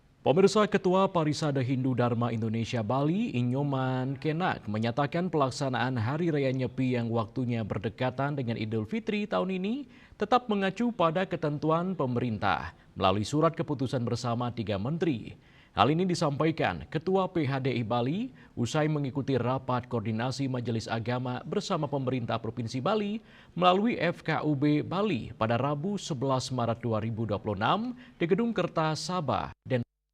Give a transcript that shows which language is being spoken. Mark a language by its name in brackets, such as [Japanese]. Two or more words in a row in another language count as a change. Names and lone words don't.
[Indonesian] Pemirsa, Ketua Parisada Hindu Dharma Indonesia Bali, Inyoman Kenak, menyatakan pelaksanaan Hari Raya Nyepi yang waktunya berdekatan dengan Idul Fitri tahun ini tetap mengacu pada ketentuan pemerintah melalui surat keputusan bersama 3 menteri. Hal ini disampaikan Ketua PHDI Bali usai mengikuti rapat koordinasi Majelis Agama bersama pemerintah Provinsi Bali melalui FKUB Bali pada Rabu 11 Maret 2026 di Gedung Kertas Sabah, dan